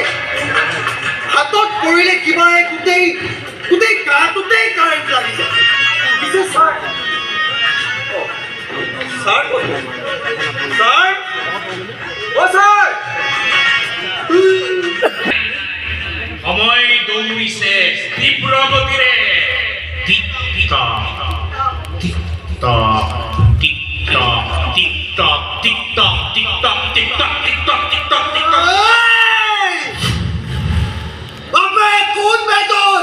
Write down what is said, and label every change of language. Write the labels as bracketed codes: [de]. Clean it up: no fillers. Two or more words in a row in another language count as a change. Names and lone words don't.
[as] হাতত পৰিলে কিবা গোটেই গোটেই গাটোতেই কাৰেণ্ট লাগি যায়। পিছে ছাৰ ছাৰ ছাৰ অ ছাৰ সময় দৌৰিছে তীব্ৰ গতিৰে। টিক-টক, টিক-টক, টিক-টক, টিক-টক, টিক-টক, টিক-টক, টিক-টক, টিক-টক, টিক-টক, টিক-টক। বাপে কোন বে তই?